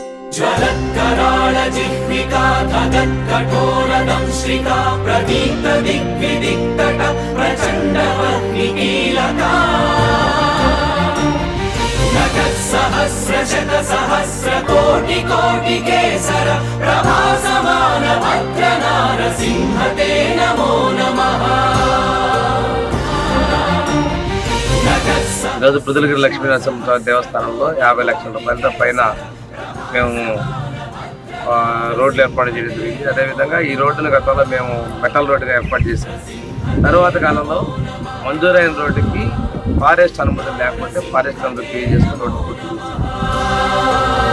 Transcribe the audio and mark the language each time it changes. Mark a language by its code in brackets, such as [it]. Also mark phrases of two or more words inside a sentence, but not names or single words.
[sa] ज्वलत्कराळ जिह्विका धगत्कठोरदंश्रिका प्रदीप्त दिग्विदिक्तट प्रचण्डवह्निकीलका सहस्रशतसहस्रकोटिकोटिकेसर प्रभासमान भद्रनारसिंह ते नमो नमः। [te] ఈరోజు పృథులగిరి లక్ష్మీనరసింహస్వామి దేవస్థానంలో 50 లక్షల రూపాయలతో పైన మేము రోడ్లు ఏర్పాటు చేయడం జరిగింది. అదేవిధంగా ఈ రోడ్డును గతంలో మేము మెటల్ రోడ్డుగా ఏర్పాటు చేసాం. తరువాత కాలంలో మంజూరైన రోడ్డుకి ఫారెస్ట్ అనుమతి లేకపోతే ఫారెస్ట్ అనుమతి పే చేసుకుని రోడ్డు పూర్తి చేశాం.